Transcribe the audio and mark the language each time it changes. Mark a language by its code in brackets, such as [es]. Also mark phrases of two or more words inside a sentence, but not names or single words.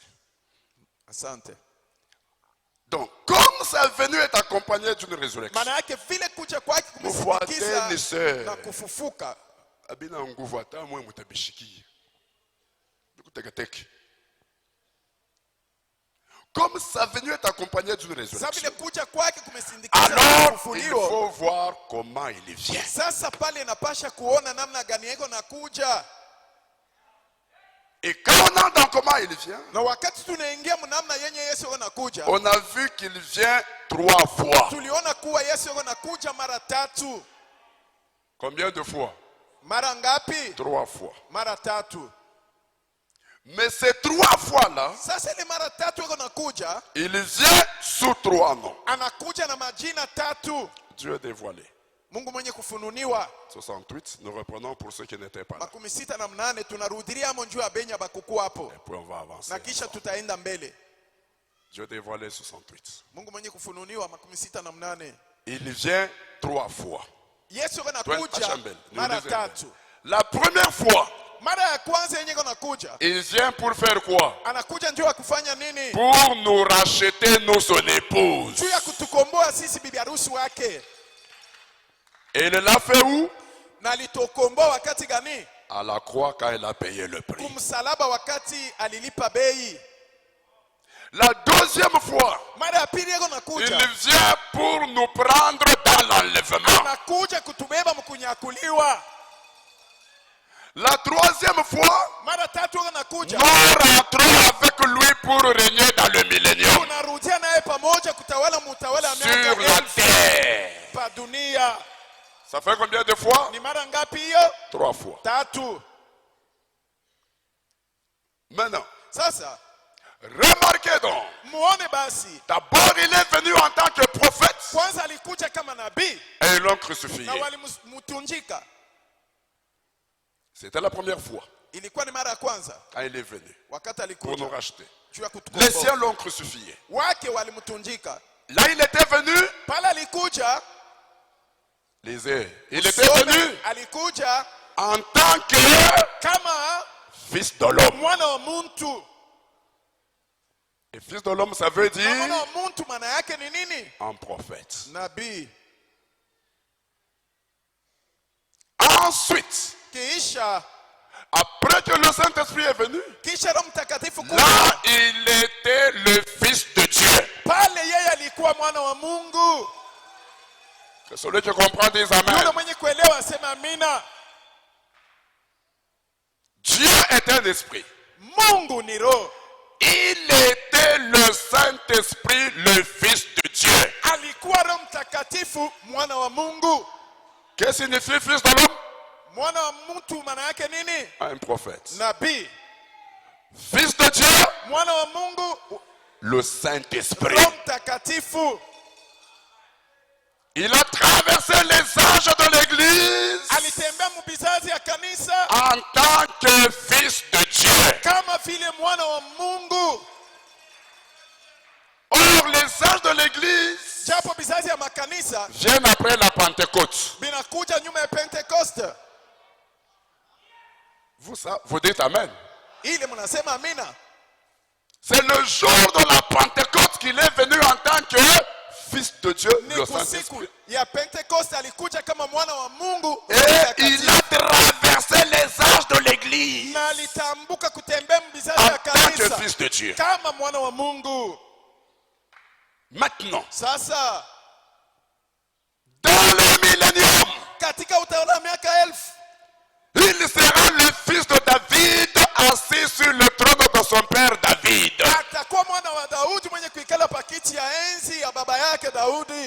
[sw] Asante. [fr] Donc, comme sa venue est accompagnée d'une résurrection, [sw] Maana yake vile kuja kwake Mfuateni, kumesindikiza sir. na kufufuka. abina nguvu hata mwe mutabishikia. Bikuteketeke. [fr] Comme sa venue est accompagnée d'une [sw] Sasa [fr] résurrection, [sw] vile kuja kwake kumesindikiza na [fr] alors il [sw] kufufuliwa. [fr] faut voir comment il vient. [sw] Sasa pale napasha kuona namna gani yeko nakuja, [fr] Et quand on entre dans comment il vient, [sw] na wakati tunaingia mnamna yenye Yesu yeko nakuja, [fr] on a vu qu'il vient 3 fois. [sw] tuliona kuwa Yesu yeko nakuja mara tatu. [fr] Combien de fois? [sw] Mara ngapi? [fr] 3 fois. [sw] Mara tatu. [fr] Mais ces 3 fois-là, [sw] Sasa ile mara tatu yeko nakuja, [fr] il vient sous 3 noms. [sw] anakuja na majina tatu. [fr] Dieu dévoilé. [sw] Mungu mwenye kufununiwa. [fr] 68, nous reprenons pour ceux qui n'étaient pas là. [sw] 68 tunarudilia amo njuu ya benya bakuku hapo, [fr] Et puis on va avancer. [sw] na kisha tutaenda mbele. [fr] Dieu dévoilé 68. [sw] Mungu mwenye kufununiwa 68. [fr] Il vient 3 fois. [sw] Yesu yeko [fr] Toi, [sw] nakuja Achambel, mara niulize. tatu. [fr] La première fois, [sw] Mara ya kwanza yenye yeko nakuja, [fr] il vient pour faire quoi? [sw] anakuja njuu ya kufanya nini? [fr] Pour nous racheter, nous son épouse. [sw] Juu ya kutukomboa sisi bibi harusi wake. [fr] Et il l'a fait où? [sw] Na alitukomboa wakati gani? [fr] À la croix quand il a payé le prix. [sw] Kumsalaba, wakati alilipa bei. [fr] La deuxième fois, [sw] Mara ya pili yeko [fr] il [sw] nakuja, [fr] vient pour nous prendre dans l'enlèvement. [sw] anakuja kutubeba mkunyakuliwa. [fr] La troisième fois, [sw] Mara tatu yeko nakuja, [fr] nous rentrons avec lui pour régner dans le millénium [sw] tunarudia naye pamoja kutawala mutawala [fr] sur [sw] miaka [fr] la [sw] 1000 [fr] terre. [sw] pa dunia. [fr] Ça fait combien de fois? [sw] Ni mara ngapi hiyo? [fr] 3 fois. [sw] Tatu. [fr] Maintenant, [sw] Sasa [fr] remarquez donc, [sw] muone basi, [fr] d'abord il est venu en tant que prophète [sw] kwanza alikuja kama nabii [fr] et ils l'ont crucifié. [sw] na walimtunjika. [fr] C'était la première fois [sw] Ilikuwa ni mara ya kwanza [fr] quand il est venu [sw] wakati [fr] pour nous [sw] alikuja [fr] racheter. [sw] juu ya [fr] Les [sw] kutukomboa. [fr] siens l'ont crucifié. [sw] Wake walimtunjika. [fr] Là, il était venu. [sw] Pale alikuja, [fr] Lisez. Il était Some venu [sw] alikuja [fr] en tant que [sw] kama [fr] fils de l'homme. [sw] mwana wa muntu. [fr] Et fils de l'homme, ça veut [sw] Na mwana [fr] dire [sw] wa muntu maana yake ni nini? [fr] un prophète. [sw] Nabii. [fr] Ensuite, [sw] Kisha [fr] après que le Saint-Esprit est venu, [sw] kisha Roho Mtakatifu kuja, [fr] là, il était le fils de Dieu. [sw] pale yeye alikuwa mwana wa Mungu. [fr] Que celui qui comprend dise Yule Amen. [sw] mwenye kuelewa aseme amina. [fr] Dieu est un esprit. [sw] Mungu ni roho. [fr] Il était le Saint-Esprit, le fils de Dieu. [sw] Alikuwa Roho Mtakatifu mwana wa Mungu. [fr] Que signifie fils de l'homme? [sw] Mwana wa mtu maana yake nini? [fr] Un prophète. [sw] Nabii. [fr] Fils de Dieu, [sw] Mwana wa Mungu, [fr] le Saint-Esprit. [sw] Roho Mtakatifu. [fr] Il a traversé les âges de l'église [sw] Alitembea mbizazi ya kanisa [fr] en tant que fils de Dieu. [sw] kama vile mwana wa Mungu. [fr] Or, les âges de l'église [sw] Japo bizazi ya makanisa [fr] viennent après la Pentecôte. [sw] binakuja nyuma ya Pentecoste. [fr] Vous dites Amen. [sw] Ile mnasema amina. [fr] C'est le jour de la Pentecôte qu'il est venu en tant que fils de Dieu, [sw] Ni [fr] le [sw] kusiku [fr] Saint-Esprit. [sw] ya Pentecoste alikuja kama mwana wa Mungu. [fr] Et il a traversé les âges de l'église [sw] Na alitambuka kutembea mbizazi [fr] en [sw] ya [fr] tant que [sw] kanisa [fr] fils de Dieu. [sw] kama mwana wa Mungu. [fr] Maintenant, [sw] Sasa [fr] dans le millénium, [sw] katika utawala wa miaka 1000 [fr] il sera le fils de David assis sur le trône de son père David. [sw] atakuwa mwana wa Daudi mwenye kuikala pakiti ya enzi ya baba yake Daudi.